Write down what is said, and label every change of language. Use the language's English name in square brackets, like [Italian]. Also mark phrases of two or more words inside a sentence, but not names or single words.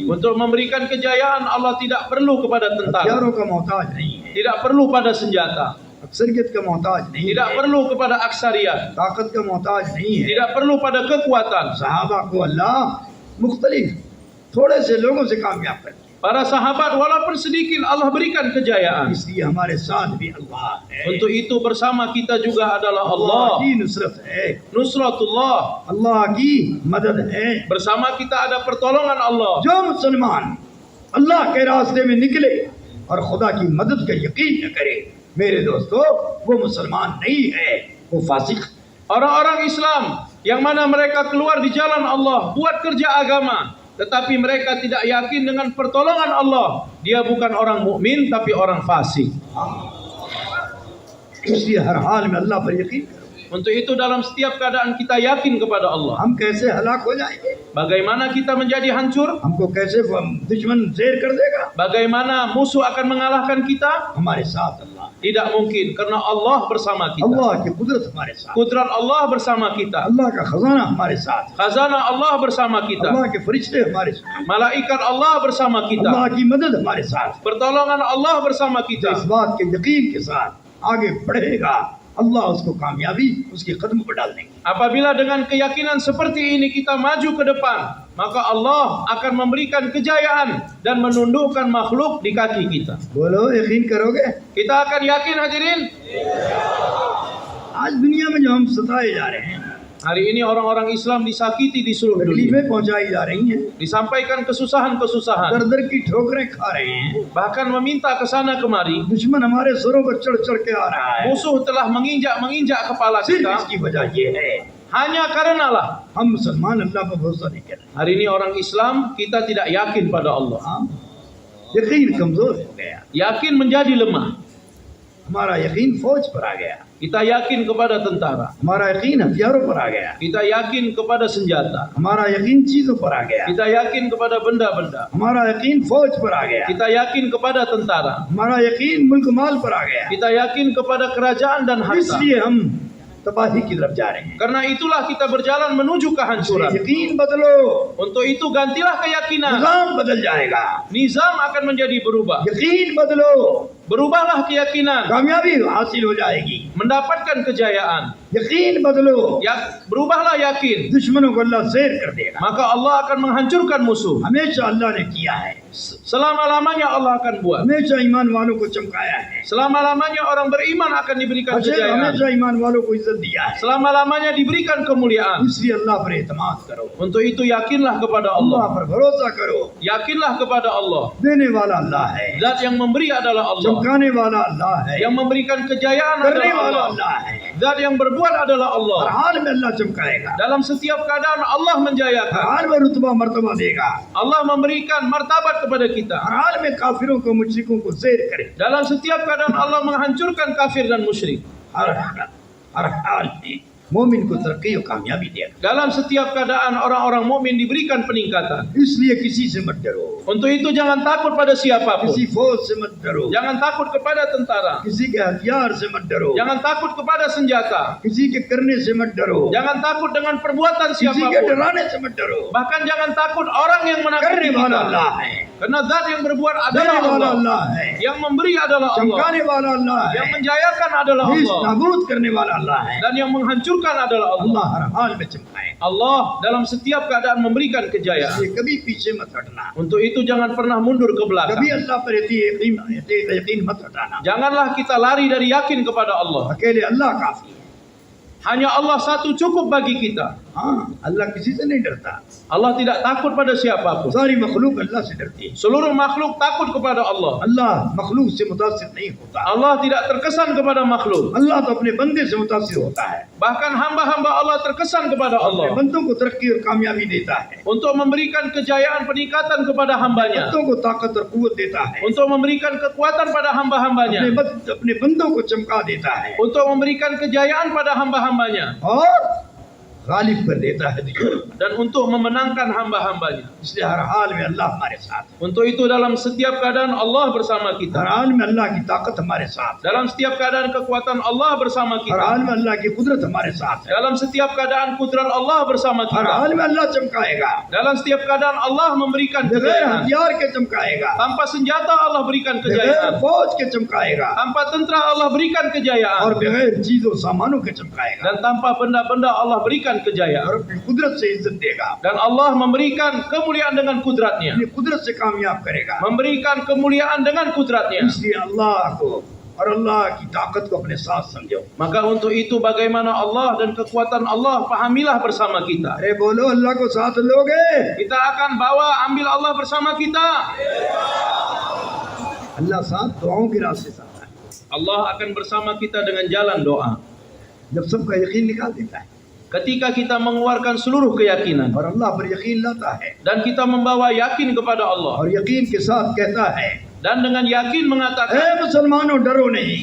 [Indonesian] Untuk memberikan kejayaan, Allah tidak perlu kepada tentara, [Hindi] हथियारों का मोहताज नहीं है, [Indonesian] tidak perlu pada senjata, [Hindi] अक्सरियत का मोहताज नहीं [Indonesian] tidak [Hindi] है, [Indonesian] perlu kepada aksariat, [Hindi] ताकत का मोहताज नहीं है। [Indonesian] tidak perlu pada kekuatan. [Hindi] सहाबा को अल्लाह मुख्तलिफ थोड़े से लोगों से कामयाब कर दिया, [Indonesian] Para sahabat walaupun sedikit Allah berikan kejayaan. [Hindi] इसलिए हमारे साथ भी अल्लाह है, [Indonesian] Untuk itu bersama kita juga adalah अल्लाह Allah. [Hindi] की नुसरत है, [Indonesian] Nusratullah. [Hindi] अल्लाह की मदद है। [Indonesian] Bersama kita ada pertolongan Allah. [Hindi] जो मुसलमान अल्लाह के रास्ते में निकले और खुदा की मदद का यकीन न करे, मेरे दोस्तों, वो मुसलमान नहीं है, वो फासिक। [Indonesian] Orang-orang Islam yang mana mereka keluar di jalan Allah, buat kerja agama, tetapi mereka tidak yakin dengan pertolongan Allah, dia bukan orang mukmin tapi orang fasik. [Hindi] इसलिए हर हाल में अल्लाह पर यकीन करो। [Indonesian] Untuk itu dalam setiap keadaan kita yakin kepada Allah. [Hindi] हम कैसे हलाक हो जाएंगे, [Indonesian] Bagaimana kita menjadi hancur? [Hindi] हमको कैसे दुश्मन ज़ेर कर देगा, [Indonesian] Bagaimana musuh akan mengalahkan kita? [Hindi] हमारे साथ अल्लाह, [Indonesian] Tidak mungkin, karena Allah bersama kita. [Hindi] अल्लाह की कुदरत हमारे साथ, [Indonesian] Kudrat Allah bersama kita. [Hindi] अल्लाह का खजाना हमारे साथ, [Indonesian] Khazanah Allah bersama kita. [Hindi] अल्लाह के फरिश्ते हमारे साथ, [Indonesian] Malaikat Allah bersama kita. [Hindi] अल्लाह की मदद हमारे साथ। [Indonesian] Pertolongan Allah bersama [Hindi] इस [Indonesian] kita. [Hindi] बात के यकीन के साथ आगे बढ़ेगा, अल्लाह उसको कामयाबी उसके कदम पर डाल देंगे। [Indonesian] Apabila dengan keyakinan seperti ini kita maju ke depan, maka Allah akan memberikan kejayaan dan menundukkan makhluk di kaki kita. [Hindi] बोलो यकीन करोगे? [Indonesian] Kita akan yakin hadirin. [Hindi] आज दुनिया में जो हम सताए जा रहे हैं, [Indonesian] Hari ini orang-orang Islam disakiti di seluruh dunia. [Hindi] तकलीफें पहुंचाई जा रही हैं, [Indonesian] Disampaikan kesusahan-kesusahan. [Hindi] दर दर की ठोकरें खा रहे हैं, [Indonesian] Bahkan meminta ke sana kemari. [Hindi] दुश्मन हमारे सरों पर चढ़ चढ़ के आ रहा है। [Indonesian] Musuh telah menginjak kepala [Hindi] सिर्फ [Indonesian] kita. [Hindi] इसकी वजह ये है, [Indonesian] Hanya karenalah [Hindi] हम मुसलमान अल्लाह पर भरोसा नहीं कर रहे। [Indonesian] hari ini orang Islam kita tidak yakin pada Allah. [Hindi] हाँ, यकीन कमजोर हो गया, [Indonesian] Yakin menjadi lemah. [Hindi] हमारा यकीन फौज पर आ गया, [Indonesian] kita yakin kepada tentara, [Hindi] हमारा यकीन हथियारों पर आ गया, [Indonesian] kita yakin kepada senjata, [Hindi] हमारा यकीन चीजों पर आ गया, [Indonesian] kita yakin kepada benda-benda, [Hindi] हमारा यकीन फौज पर आ गया, [Indonesian] kita yakin kepada tentara, [Hindi] हमारा यकीन मुल्क माल पर आ गया। [Indonesian] kita yakin kepada kerajaan dan harta. [Hindi] इसलिए हम तबाही की तरफ जा रहे हैं। [Indonesian] Karena itulah kita berjalan menuju kehancuran. [Hindi] यकीन बदलो, [Indonesian] Untuk itu gantilah keyakinan. [Hindi] निजाम बदल जाएगा। [Indonesian] Nizam akan menjadi berubah. [Hindi] यकीन बदलो, [Indonesian] Berubahlah keyakinan, [Hindi] कामयाबी हासिल हो जाएगी। [Indonesian] mendapatkan kejayaan. [Hindi] यकीन बदलो, [Indonesian] Berubahlah yakin, [Hindi] दुश्मनों को अल्लाह ज़ेर कर देगा। [Indonesian] maka Allah akan menghancurkan musuh. [Hindi] हमेशा अल्लाह ने किया है, [Indonesian] Selama-lamanya Allah akan buat. [Hindi] हमेशा ईमान वालों को चमकाया है, [Indonesian] Selama-lamanya orang beriman akan diberikan kejayaan. [Hindi] हमेशा ईमान वालों को इज्जत दिया है। [Indonesian] Selama-lamanya diberikan kemuliaan. [Hindi] इसलिए अल्लाह पर एतमाद करो, [Indonesian] Untuk itu yakinlah kepada अल्लाह Allah. [Hindi] पर भरोसा करो। [Indonesian] Yakinlah kepada Allah. [Hindi] देने वाला अल्लाह है, [Indonesian] Zat yang memberi adalah Allah. [Hindi] चमकाने वाला अल्लाह है, [Indonesian] Yang memberikan kejayaan [Hindi] करने [Indonesian] adalah [Hindi] वाला [Indonesian] Allah. [Hindi] अल्लाह है। [Indonesian] Zat yang berbuat adalah [Hindi] हर [Indonesian] Allah. [Hindi] हाल में अल्लाह चमकाएगा, [Indonesian] Dalam setiap keadaan Allah [Hindi] हर [Indonesian] menjayakan. [Hindi] हाल में रुतबा मर्तबा देगा, [Indonesian] Allah memberikan martabat kepada kita. [Hindi] हर हाल में काफिरों को मुश्रिकों को ज़ेर करे। [Indonesian] Dalam setiap keadaan Allah menghancurkan kafir dan musyrik. [Hindi] हर हाल में मोमिन को तरक्की और कामयाबी देगा। [Indonesian] Dalam setiap keadaan orang-orang mukmin diberikan peningkatan. [Hindi] इसलिए किसी से मत डरो, [Indonesian] Untuk itu jangan takut pada siapapun. [Hindi] किसी फौज से मत डरो, [Indonesian] Jangan takut kepada tentara. [Hindi] किसी के हथियार से मत डरो, [Indonesian] Jangan takut kepada senjata. [Hindi] किसी के करने से मत डरो, [Indonesian] Jangan takut dengan perbuatan [Hindi] किसी के [Indonesian] siapapun. [Hindi] डराने से मत डरो। [Indonesian] Bahkan jangan takut orang yang [Hindi] करने [Indonesian] menakuti [Hindi] वाला [Indonesian] kita. [Hindi] अल्लाह है, [Indonesian] Karena zat yang berbuat [Hindi] देने [Indonesian] adalah [Hindi] वाला [Indonesian] Allah. [Hindi] अल्लाह है, [Indonesian] Yang memberi adalah Allah. [Hindi] चमकाने वाला अल्लाह है, [Indonesian] Yang menjayakan adalah [Hindi] नीस [Indonesian] Allah. [Hindi] नाबूद करने वाला अल्लाह है। [Indonesian] Dan yang menghancurkan adalah Allah. [Hindi] अल्लाह हर हाल में चमकाए, [Indonesian] Allah dalam setiap keadaan memberikan kejayaan. [Hindi] इसलिए कभी पीछे मत हटना, [Indonesian] Untuk itu jangan pernah mundur ke [Hindi] कभी [Indonesian] belakang. [Hindi] अल्लाह पर यकीन मत हटाना। [Indonesian] Janganlah kita lari dari yakin kepada Allah. [Hindi] अकेले अल्लाह काफी है। [Indonesian] Hanya Allah satu cukup bagi kita. [Hindi] हाँ, अल्लाह किसी से नहीं डरता, [Indonesian] Allah tidak takut pada siapapun. [Hindi] सारी मखलूक अल्लाह से डरती है। [Indonesian] Seluruh makhluk takut kepada Allah. [Hindi] अल्लाह मखलूक से मुतासिर नहीं होता, [Indonesian] Allah tidak terkesan kepada makhluk. [Hindi] अल्लाह तो अपने बंदे से मुतासिर होता है, [Indonesian] Bahkan hamba-hamba Allah terkesan kepada [Hindi] अपने [Indonesian] Allah. [Hindi] बंदों को तरक्की और कामयाबी देता है, [Indonesian] Untuk memberikan kejayaan peningkatan kepada hambanya. [Hindi] बंदों को ताकत और कुव्वत देता है, [Indonesian] Untuk memberikan kekuatan pada hamba-hambanya. [Hindi] अपने बंदों को चमका देता है [Indonesian] Untuk memberikan kejayaan pada hamba-hambanya. [Hindi] और गालिब कर देता है दुश्मन। [Indonesian] Dan untuk memenangkan hamba-hambanya. [Hindi] इसलिए हर हाल में अल्लाह हमारे साथ है, [Indonesian] Untuk itu dalam setiap keadaan Allah bersama [Hindi] हर [Indonesian] kita. [Hindi] हाल में अल्लाह की ताकत हमारे साथ है, [Indonesian] Dalam setiap keadaan kekuatan Allah bersama [Hindi] हर [Indonesian] kita. [Hindi] हाल में अल्लाह की कुदरत हमारे साथ है, [Indonesian] Dalam setiap keadaan kudrat Allah bersama [Hindi] हर [Indonesian] kita. [Hindi] हाल में अल्लाह चमकाएगा, [Indonesian] Dalam setiap keadaan Allah memberikan [Hindi] बगैर [Indonesian] kejayaan. [Hindi] हथियार के चमकाएगा, [Indonesian] Tanpa senjata Allah berikan [Hindi] बगैर [Indonesian] kejayaan. [Hindi] फौज के चमकाएगा, [Indonesian] Tanpa tentera Allah berikan [Hindi] और [Indonesian] kejayaan. [Hindi] बगैर चीजों सामानों के चमकाएगा, [Indonesian] Dan tanpa benda-benda Allah berikan [Hindi] और [Indonesian] kejayaan. [Hindi] अपनी कुदरत से इज्जत देगा, [Indonesian] Dan Allah memberikan kemuliaan dengan kudratnya. [Hindi] अपनी कुदरत से कामयाब करेगा। [Indonesian] Memberikan kemuliaan dengan kudratnya. [Hindi] इसलिए अल्लाह को और अल्लाह की ताकत को अपने साथ समझो। [Indonesian] Maka untuk itu bagaimana Allah dan kekuatan Allah pahamilah bersama kita. [Hindi] अरे बोलो अल्लाह को साथ लोगे, [Indonesian] Kita akan bawa ambil Allah bersama kita. [Hindi] अल्लाह साथ दुआओं के रास्ते साथ है, [Indonesian] Allah akan bersama kita dengan jalan doa. [Hindi] जब सबका यकीन निकाल देता है [Indonesian] Ketika kita mengeluarkan seluruh keyakinan [Hindi] और अल्लाह पर यकीन लाता है [Indonesian] dan kita membawa yakin kepada Allah [Hindi] और यकीन के साथ कहता है, [Indonesian] dan dengan yakin mengatakan, [Hindi] ए मुसलमानों डरो नहीं,